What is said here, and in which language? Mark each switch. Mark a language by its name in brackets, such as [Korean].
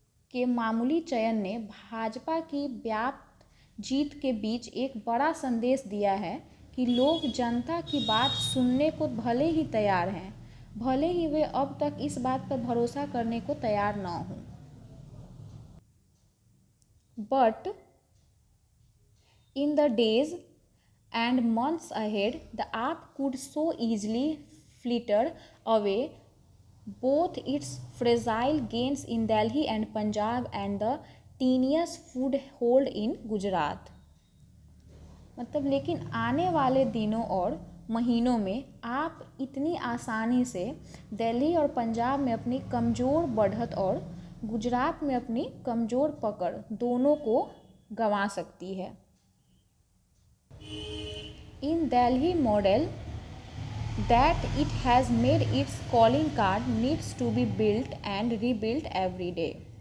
[Hindi] के मामूली चयन ने भाजपा की व्याप्त जीत के बीच एक बड़ा संदेश दिया है कि लोग जनता की बात सुनने को भले ही तैयार हैं, भले ही वे अब तक इस बात पर भरोसा करने को तैयार न हों। [English] But in the days and months ahead, the app could so easily flitter away both its fragile gains in Delhi and Punjab and the tenuous foothold in Gujarat। [Hindi] मतलब लेकिन आने वाले दिनों और महीनों में आप इतनी आसानी से दिल्ली और पंजाब में अपनी कमज़ोर बढ़त और गुजरात में अपनी कमज़ोर पकड़ दोनों को गंवा सकती है। [English] In Delhi model that it has made its calling card needs to be built and rebuilt every day।